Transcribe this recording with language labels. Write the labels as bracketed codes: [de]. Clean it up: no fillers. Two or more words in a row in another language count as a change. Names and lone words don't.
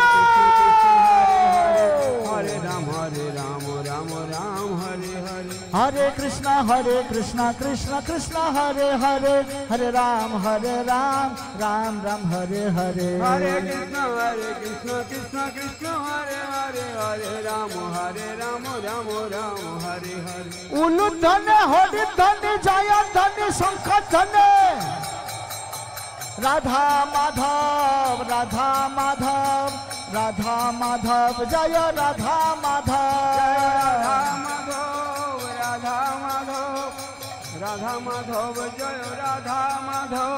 [bn] হরে রাম রাম রাম হরে হরে হরে কৃষ্ণ কৃষ্ণ কৃষ্ণ হরে হরে হরে রাম রাম রাম হরে হরে হরে কৃষ্ণ কৃষ্ণ কৃষ্ণ হরে হরে হরে রাম রাম রাম হরে হরে উলুদ্ধনে হরি ধনে জয় ধনে শঙ্খ ধনে রাধা মাধব রাধা মাধব রাধা মাধব জয় রাধা মাধব রাধা মাধব রাধা মাধব রাধা মাধব জয় রাধা মাধব